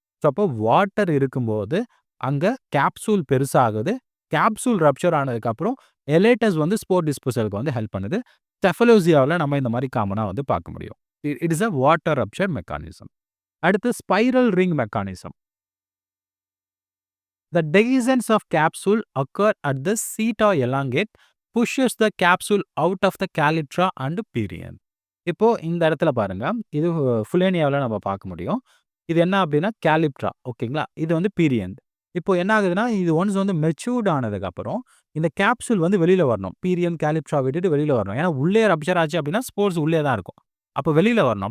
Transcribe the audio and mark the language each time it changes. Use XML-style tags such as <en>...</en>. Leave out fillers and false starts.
<ta>So அப்போ water இருக்கும்போது அங்க கேப்சூல் பெருசாகுது. கேப்சூல் ரப்ச்சர் ஆனதுக்கு அப்புறம் எலேட்டஸ் வந்து ஸ்போர் டிஸ்போசலுக்கு வந்து ஹெல்ப் பண்ணுது. செஃபலோசியாவுல நம்ம இந்த மாரி காமனா வந்து பார்க்க முடியும்.</ta> <en>It is a water rupture mechanism.</en> <ta>அடுத்து spiral ring mechanism.</ta> <en>The dehiscence of capsule occur at the seta elongate pushes the capsule out of the calyptra and perianth.</en> <ta>இப்போ இந்த இடத்துல பாருங்க. இது ஃபுலேனியாவுல நம்ம பார்க்க முடியும். இது என்ன அப்படின்னா கேலிப்ட்ரா. ஓகேங்களா? இது வந்து பீரியன்த். இப்போ என்ன ஆகுதுன்னா, இது ஒன்ஸ் வந்து மெச்சூர்ட் ஆனதுக்கப்புறம் இந்த கேப்சூல் வந்து வெளியில வரணும். பீரியன்த், கேலிப்ட்ரா விட்டுட்டு வெளியில வரணும். ஏன்னா உள்ளே ரப்ச்சர் ஆச்சு அப்படின்னா ஸ்போர்ஸ் உள்ளே தான் இருக்கும். அப்போ வெளியில வரணும்.</ta>